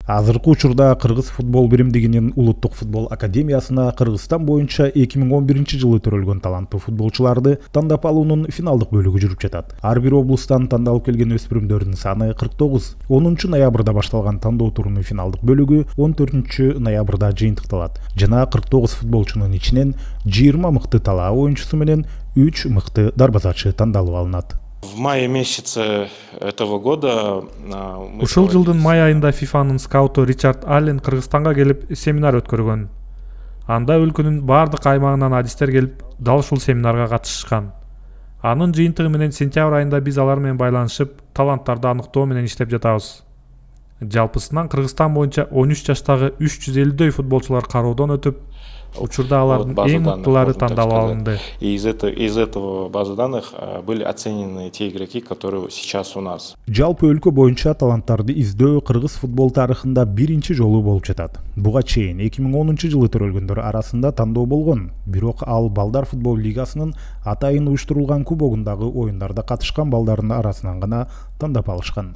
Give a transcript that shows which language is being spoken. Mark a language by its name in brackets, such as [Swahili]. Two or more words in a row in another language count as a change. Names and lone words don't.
[Kyrgyz] Азыркы учурда Кыргыз футбол биримдигинин Улуттук футбол академиясына Кыргызстан боюнча 2011-жылы төрөлгөн таланттуу футболчуларды тандап алуунун финалдык бөлүгү жүрүп жатат. Ар бир облустан тандалып келген өспүрүмдөрдүн саны 49. 10 ноябрда башталган тандоо турунун финалдык бөлүгү 14 ноябрда жыйынтыкталат. Жана 49 футболчунун ичинен 20 мыкты талаа оюнчусу менен 3 мыкты дарбазачы тандалып алынат. [Russian] В мае месяце этого года [Kyrgyz] ушул жылдын май айында ФИФАнын скауту Ричард Аллен Кыргызстанга келип семинар өткөргөн. Анда өлкөнүн бардык аймагынан адистер келип, дал ушул семинарга катышкан. Анын жыйынтыгы менен сентябрь айында биз алар менен байланышып, таланттарды аныктоо менен иштеп жатабыз. Жалпысынан Кыргызстан боюнча 13 жаштагы 350дөй футболчулар кароодон өтүп, учурда алардын эң мыктылары тандалып алынды. [Russian] И из этого базы данных были оценены те игроки, которые сейчас у нас. [Kyrgyz] Жалпы өлкө боюнча таланттарды издөө кыргыз футбол тарыхында биринчи жолу болуп жатат. Буга чейин 2010-жылы төрөлгөндөр арасында тандоо болгон, бирок ал балдар футбол лигасынын атайын уюштурулган кубогундагы оюндарда катышкан балдардын арасынан гана тандап алышкан.